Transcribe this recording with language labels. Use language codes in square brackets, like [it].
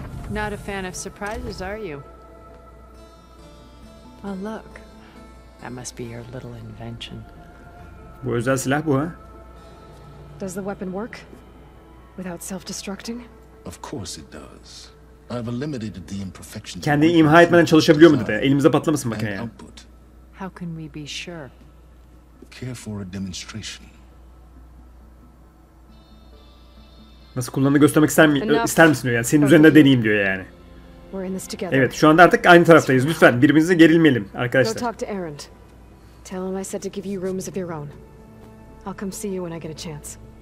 [en] Not a fan of surprises, are you? Oh, look. That must be your little invention. [tr] Bu özel silah bu ha. [en] Does the weapon work? Without self-destructing? Of course it does. I've eliminated the imperfections. [tr] Kendini imha etmeden çalışabiliyor mu dedi. Elimize patlamasın makine ya. [en] How can we be sure? Care for a demonstration. [tr] Nasıl kullandığını göstermek ister misin diyor yani. Senin üzerinde deneyeyim diyor yani. Evet, şu anda artık aynı taraftayız. Lütfen birbirimize gerilmeyelim arkadaşlar. [en] Go talk to Erend. Tell him I said to give you rooms of your own. I'll come see you when I get a chance.